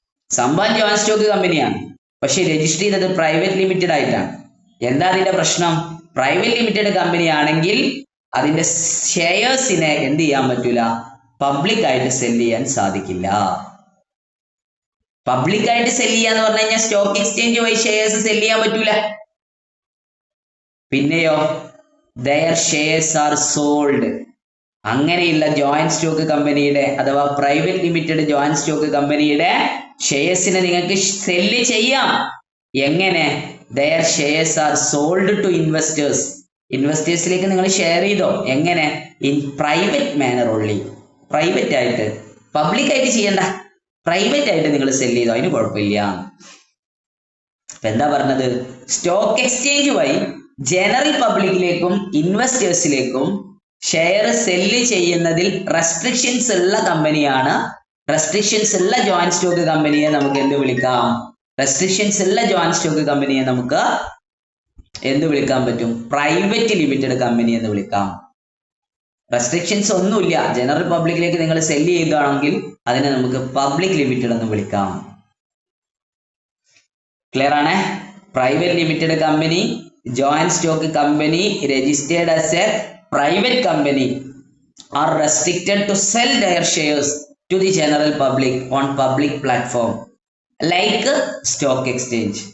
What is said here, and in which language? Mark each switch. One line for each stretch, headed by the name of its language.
Malayalam: സംഭവം joint stock കമ്പനിയാണ്, പക്ഷെ രജിസ്റ്റർ ചെയ്തത് പ്രൈവറ്റ് ലിമിറ്റഡ് ആയിട്ടാണ്. എന്താ അതിന്റെ പ്രശ്നം? പ്രൈവറ്റ് ലിമിറ്റഡ് കമ്പനി ആണെങ്കിൽ അതിന്റെ ഷെയർസിനെ എന്ത് ചെയ്യാൻ പറ്റൂല? പബ്ലിക് ആയിട്ട് സെല്ല് ചെയ്യാൻ സാധിക്കില്ല. പബ്ലിക് ആയിട്ട് സെല്ല് ചെയ്യാന്ന് പറഞ്ഞു കഴിഞ്ഞാൽ സ്റ്റോക്ക് എക്സ്ചേഞ്ച് വഴി ഷെയർസ് സെല്ല് ചെയ്യാൻ പറ്റൂല. പിന്നെയോ
English: their shares are sold.
Malayalam: അങ്ങനെയുള്ള ജോയിന്റ് സ്റ്റോക്ക് കമ്പനിയുടെ അഥവാ പ്രൈവറ്റ് ലിമിറ്റഡ് ജോയിന്റ് സ്റ്റോക്ക് കമ്പനിയുടെ ഷെയർസിനെ നിങ്ങൾക്ക് സെല്ല് ചെയ്യാം. എങ്ങനെ?
English: their shares are sold to investors.
Malayalam: ഇൻവെസ്റ്റേഴ്സിലേക്ക് നിങ്ങൾ ഷെയർ ചെയ്തോ. എങ്ങനെ?
English: in private manner only,
Malayalam: private ആയിട്ട്, പബ്ലിക് ആയിട്ട് ചെയ്യണ്ട, പ്രൈവറ്റ് ആയിട്ട് നിങ്ങൾ സെല്ല് ചെയ്തോ, അതിന് കുഴപ്പമില്ല. അപ്പൊ എന്താ പറഞ്ഞത്? സ്റ്റോക്ക് എക്സ്ചേഞ്ച് വഴി ജനറൽ പബ്ലിക്കിലേക്കും ഇൻവെസ്റ്റേഴ്സിലേക്കും ഷെയർ സെല്ല് ചെയ്യുന്നതിൽ റെസ്ട്രിക്ഷൻസ് ഉള്ള കമ്പനിയാണ്. റെസ്ട്രിക്ഷൻസ് ഉള്ള ജോയിന്റ് സ്റ്റോക്ക് കമ്പനിയെ നമുക്ക് എന്ത് വിളിക്കാം? റെസ്ട്രിക്ഷൻസ് ഉള്ള ജോയിന്റ് സ്റ്റോക്ക് കമ്പനിയെ നമുക്ക് എന്ത് വിളിക്കാൻ പറ്റും? പ്രൈവറ്റ് ലിമിറ്റഡ് കമ്പനി എന്ന് വിളിക്കാം. റെസ്ട്രിക്ഷൻസ് ഒന്നുമില്ല, ജനറൽ പബ്ലിക്കിലേക്ക് നിങ്ങൾ സെല്ല് ചെയ്യുകയാണെങ്കിൽ അതിനെ നമുക്ക് പബ്ലിക് ലിമിറ്റഡ് എന്ന് വിളിക്കാം. ക്ലിയർ ആണ്?
English: Private limited company, joint stock company registered as a private company are restricted to sell their shares to the general public on public platform like stock exchange.